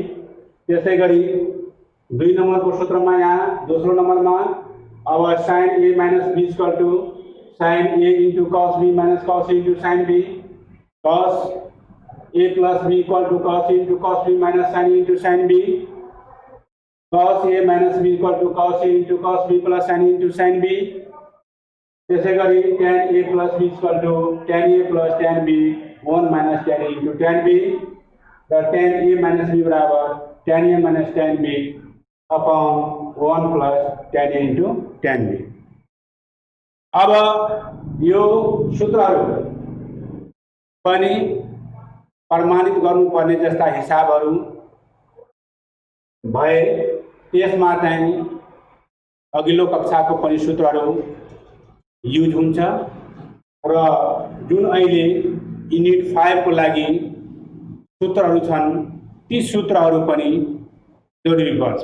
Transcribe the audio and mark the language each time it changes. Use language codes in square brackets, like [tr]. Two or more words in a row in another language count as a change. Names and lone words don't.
[ne] त्यसै गरी 2 नम्बरको सूत्रमा यहाँ दोस्रो नम्बरमा अब [en] sine a minus b equal to sine a into cos b minus cos a into sine b, cos a plus b equal to cos a into cos b minus sine a into sine b, cos a minus b equal to cos a into cos b plus sine a into sine b. [ne] त्यसै गरी [en] tan a plus b equal to tan a plus tan b 1 minus tan a into tan b र tan a minus b बराबर tan a minus tan b upon 1 plus tan a into tan b। [ne] अब यो सूत्रहरू पनि प्रमाणित गर्नुपर्ने जस्ता हिसाबहरू भए त्यसमा चाहिँ अघिल्लो कक्षाको पनि सूत्रहरू युज हुन्छ र जुन अहिले यूनिट 5 को लागि सूत्रहरू छन् ती सूत्रहरू पनि जरुरी पर्छ।